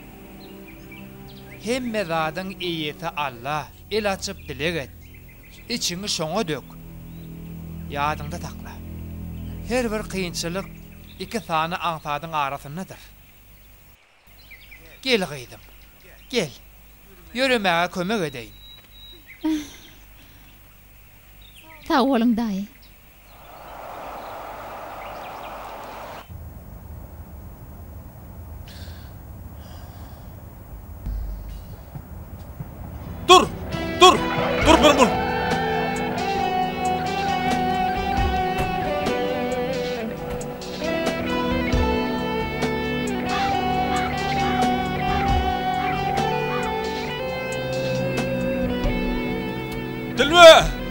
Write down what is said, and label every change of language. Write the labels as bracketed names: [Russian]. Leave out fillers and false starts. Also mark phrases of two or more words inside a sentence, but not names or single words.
[Turkmen] Hemme zadyň eýeti Allah, el açyp dilek et. İçiňi şoňa dök. Ýadynda takla. Her bir kynçylyk iki sany aňsadyň arasyndadyr. Gel gydym. Gel. Ýöremäge kömek edeýin. Sağ olun dayı. Dur! Dur! Dur benim bul! Dilwe!